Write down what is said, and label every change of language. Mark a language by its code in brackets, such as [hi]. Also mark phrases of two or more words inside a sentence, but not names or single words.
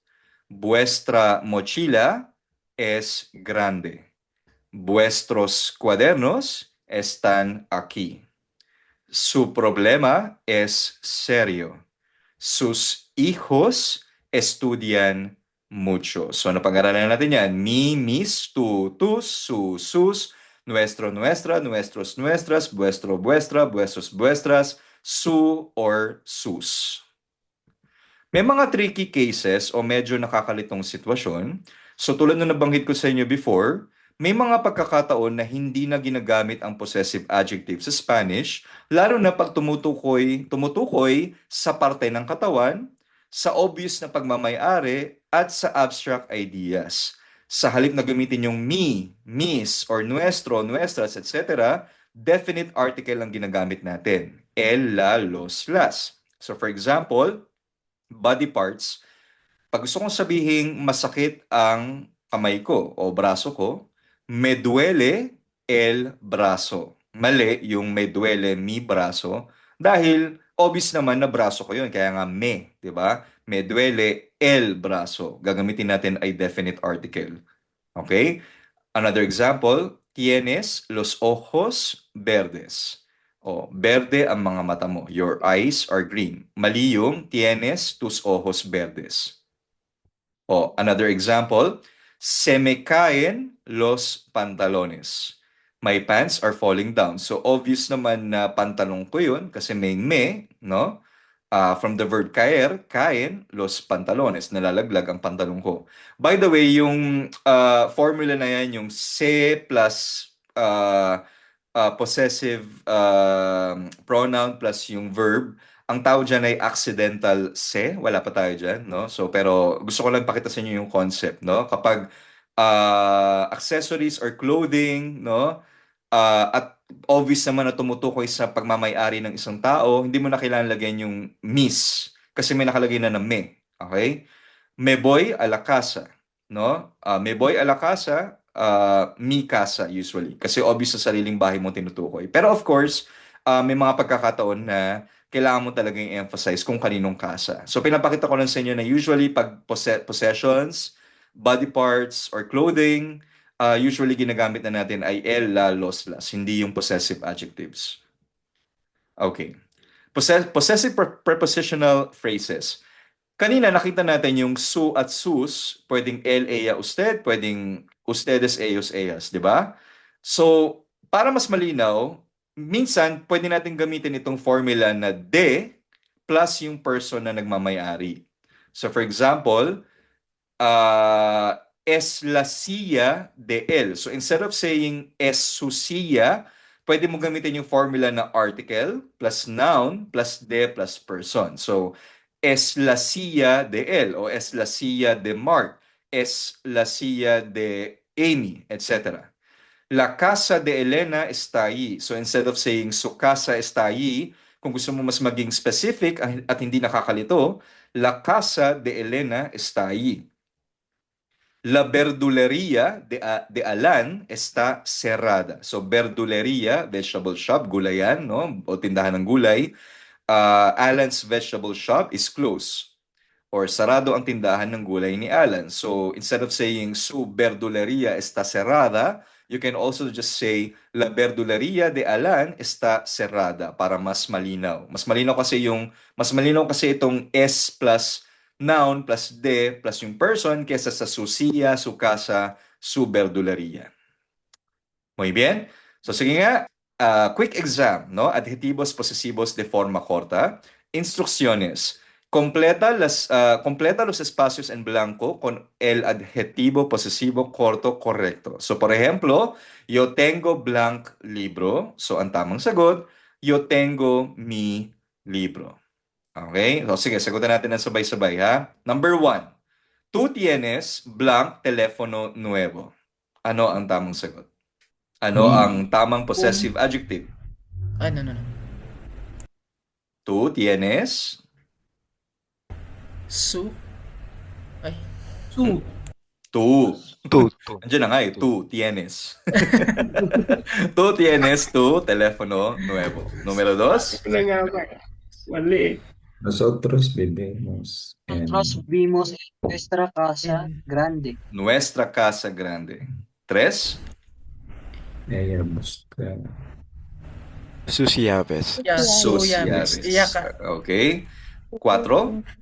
[es] Vuestra mochila es grande. Vuestros cuadernos están aquí. Su problema es serio. Sus hijos estudian mucho. [tl] So, napag-aralan natin yan. [es] Mi, mis, tu, tus, su, sus, nuestro, nuestra, nuestros, nuestras, vuestro, vuestra, vuestros, vuestras, su, or sus. [tl] May mga [en] tricky cases [tl] o medyo nakakalitong sitwasyon. So tulad na nabanggit ko sa inyo before, may mga pagkakataon na hindi na ginagamit ang [en] possessive adjective [tl] sa Spanish, lalo na pag tumutukoy sa parte ng katawan, sa obvious na pagmamayari, at sa [en] abstract ideas. [tl] Sa halip na gamitin yung [es] me, mis, [tl] or [es] nuestro, nuestras, [tl] etc., [en] definite article [tl] ang ginagamit natin. [es] El, la, los, las. [en] So for example, body parts, [tl] pag gusto kong sabihing masakit ang kamay ko o braso ko, [es] me duele el brazo. [tl] Mali yung [es] me duele mi braso [tl] dahil obvious naman na braso ko yun, kaya nga me, di ba? [es] Me duele el brazo. [tl] Gagamitin natin ay [en] definite article. Okay? Another example, [es] tienes los ojos verdes. [tl] O, verde ang mga mata mo. [en] Your eyes are green. [tl] Mali yung [es] tienes tus ojos verdes. [tl] O, [en] another example, [es] se me caen los pantalones. [en] My pants are falling down. [tl] So, obvious naman na pantalon ko yun kasi may me, no? [en] From the verb [es] caer, caen, los pantalones. [tl] Nalalaglag ang pantalon ko. [en] By the way, [tl] yung formula na yan, yung se [en] plus possessive pronoun plus [tl] yung verb, Ang tawag dyan ay [en] accidental se, [tl] wala pa tayo dyan, no? So, pero gusto ko lang pakita sa inyo yung concept, no? Kapag [en] accessories or clothing, [tl] no? At obvious naman na tumutukoy sa pagmamay-ari ng isang tao, hindi mo na kailangan lagyan yung miss kasi may nakalagay na me. [es] Okay? Me voy a la casa, no? Me voy a la casa, mi casa usually. [tl] Kasi obvious sa sariling bahay mo tinutukoy. Pero [en] of course, [tl] may mga pagkakataon na kailangan mo talaga i-emphasize kung kaninong casa. So pinapakita ko lang sa inyo na usually pag possessions, [en] body parts, or clothing, [tl] usually ginagamit na natin ay [es] el, la, los, las, [tl] hindi yung [en] possessive adjectives. [tl] Okay. [en] Possessive prepositional phrases. [tl] Kanina nakita natin yung su at sus, pwedeng [es] el, ella, usted, [tl] pwedeng [es] ustedes, ellos, ellas, [tl] di ba? So, para mas malinaw, minsan pwede natin gamitin itong formula na de plus yung person na nagmamayari. [en] So, for example, [es] es la silla de él. [en] So instead of saying [es] es su silla, [tl] pwede mo gamitin yung formula na [en] article plus noun plus de plus person. [es] So es la silla de él o es la silla de Mark, es la silla de Amy, etc. La casa de Elena está ahí. [en] So instead of saying [es] su casa está ahí, [tl] kung gusto mo mas maging specific at hindi nakakalito, [es] la casa de Elena está ahí. La verdulería de Alan está cerrada. So, verdulería, [en] vegetable shop, [tl] gulayan, no? O tindahan ng gulay. [en] Alan's vegetable shop is closed. [tl] Or sarado ang tindahan ng gulay ni Alan. [en] So, instead of saying [es] su verdulería está cerrada, [en] you can also just say [es] la verdulería de Alan está cerrada [tl] para mas malinaw. Mas malinaw kasi itong S [en] plus noun plus [tl] de plus yung person kesa sa [es] su silla, su casa, su verdulería. Muy bien. [tl] So sige nga, [en] quick exam, [tl] no? [es] Adjetivos posesivos de forma corta. Instrucciones. Completa los espacios en blanco con el adjetivo posesivo corto correcto. So, por ejemplo, yo tengo blank libro. [tl] So, ang tamang sagot, [es] yo tengo mi libro. [tl] Okay? So, sige, sagutan natin ng sabay-sabay, ha? [en] Number 1. [es] Tú tienes blank teléfono nuevo. [tl] Ano ang tamang sagot? Ano ang tamang [en] possessive adjective? [tl] No. [es] Tú tienes Su. Ay. Su. tú. Tu. [tl] Andiyan na nga eh, [es] tú tienes. Tú tienes tu teléfono nuevo. Número 2. [tl] Ano nga ba? Mali. [es] Nosotros vivimos en Nosotros vimos nuestra casa grande. Nuestra casa grande. 3. ella busca Sus llaves. Yeah, Sus su llaves. llaves. [tl] Iya ka. Okay. 4.